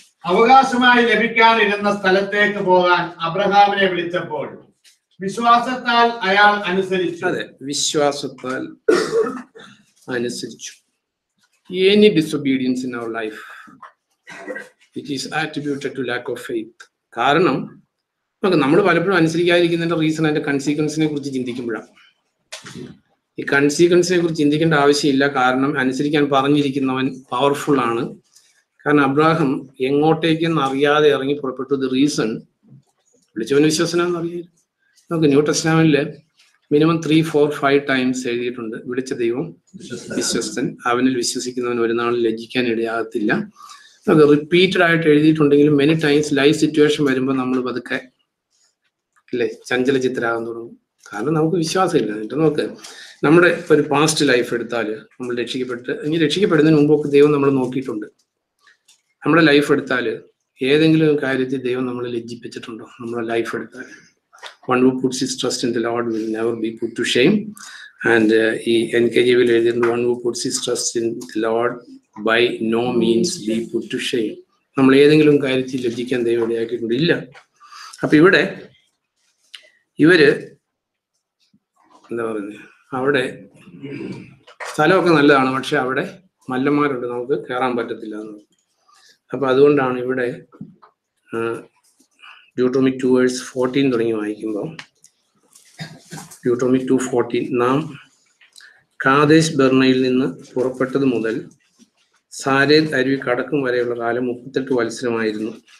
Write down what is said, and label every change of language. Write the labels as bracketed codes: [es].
[ml] അവകാശമായി ലഭിക്കാനിരുന്ന സ്ഥലത്തേക്ക് പോകാൻ അബ്രഹാമിനെ വിളിച്ചപ്പോൾ വിശ്വാസത്താൽ അയാൾ അനുസരിച്ചു. അതെ, വിശ്വാസത്താൽ അനുസരിച്ചു. [en] Any disobedience in our life, it is attributed to lack of faith. [ml] കാരണം നമ്മൾ പലപ്പോഴും അനുസരിക്കാതിരിക്കുന്നതിന്റെ റീസൺ അതിന്റെ കൺസീക്വൻസിനെ കുറിച്ച് ചിന്തിക്കുമ്പോഴാണ്. ഈ കൺസീക്വൻസിനെ കുറിച്ച് ചിന്തിക്കേണ്ട ആവശ്യമില്ല. കാരണം അനുസരിക്കാൻ പറഞ്ഞിരിക്കുന്നവൻ പവർഫുൾ ആണ്. കാരണം അബ്രാഹം എങ്ങോട്ടേക്കെന്ന് അറിയാതെ ഇറങ്ങി പുറപ്പെട്ടു. ദി റീസൺ, വിളിച്ചവന് വിശ്വസനാന്ന് അറിയാം. നമുക്ക് ന്യൂ ടെസ്റ്റ്മെന്റില് മിനിമം 3, 4, 5 ടൈംസ് എഴുതിയിട്ടുണ്ട്, വിളിച്ച ദൈവം വിശ്വസ്തൻ, അവനിൽ വിശ്വസിക്കുന്നവൻ ഒരു നാളും ലജ്ജിക്കാൻ ഇടയാകത്തില്ല. അത് റിപ്പീറ്റഡ് ആയിട്ട് എഴുതിയിട്ടുണ്ടെങ്കിലും മെനി ടൈംസ് ലൈഫ് സിറ്റുവേഷൻ വരുമ്പോൾ നമ്മൾ പതുക്കെ അല്ലേ ചഞ്ചല ചിത്തരാകാൻ തുടങ്ങും. കാരണം നമുക്ക് വിശ്വാസമില്ല. എന്നിട്ട് നോക്ക്, നമ്മുടെ ഒരു പാസ്റ്റ് ലൈഫ് എടുത്താൽ നമ്മൾ രക്ഷിക്കപ്പെടുന്നതിന് മുമ്പൊക്കെ ദൈവം നമ്മൾ നോക്കിയിട്ടുണ്ട്. നമ്മുടെ ലൈഫ് എടുത്താൽ ഏതെങ്കിലും കാര്യത്തിൽ ദൈവം നമ്മളെ ലജ്ജിപ്പിച്ചിട്ടുണ്ടോ? നമ്മുടെ ലൈഫ് എടുത്താൽ [en] one who puts his trust in the Lord will never be put to shame. And [ml] ഈ NKJV എഴുതിയിട്ടുണ്ട്, [en] one who puts his trust in the Lord by no means be put to shame. [ml] നമ്മൾ ഏതെങ്കിലും കാര്യത്തിൽ ലജ്ജിക്കാൻ ദൈവം ഇടയാക്കിയിട്ടുണ്ട്? ഇല്ല. അപ്പൊ ഇവിടെ ഇവര് എന്താ പറയുന്നത്, അവിടെ സ്ഥലമൊക്കെ നല്ലതാണ്, പക്ഷെ അവിടെ മല്ലന്മാരുണ്ട്, നമുക്ക് കയറാൻ പറ്റത്തില്ല എന്ന്. അപ്പൊ അതുകൊണ്ടാണ് ഇവിടെ Deuteronomy 2:14 തുടങ്ങി വായിക്കുമ്പോൾ, Deuteronomy 2:14, നാം കാദേശ് ബർണയിൽ നിന്ന് പുറപ്പെട്ടത് മുതൽ സാരേദ് അരുവി കടക്കും വരെയുള്ള കാലം 38 വത്സരമായിരുന്നു.